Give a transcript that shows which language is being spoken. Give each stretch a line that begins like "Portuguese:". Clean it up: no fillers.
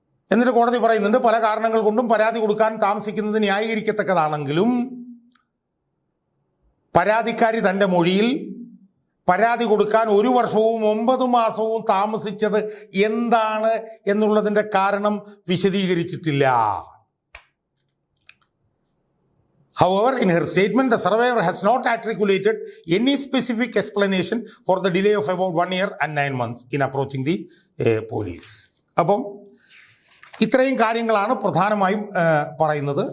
Malayalam: എന്നിട്ട് കോടതി പറയുന്നുണ്ട് പല കാരണങ്ങൾ കൊണ്ടും പരാതി കൊടുക്കാൻ താമസിക്കുന്നത് ന്യായീകരിക്കത്തക്കതാണെങ്കിലും പരാതിക്കാരി തൻ്റെ മൊഴിയിൽ പരാതി കൊടുക്കാൻ 1 വർഷവും 9 മാസവും താമസിച്ചത് എന്താണ് എന്നുള്ളതിൻ്റെ കാരണം വിശദീകരിച്ചിട്ടില്ല.
English: However, in her statement, the survivor has not articulated any specific explanation for the delay of about 1 year and 9 months in approaching the police.
Malayalam: അപ്പം ഇത്രയും കാര്യങ്ങളാണ് പ്രധാനമായും പറയുന്നത്.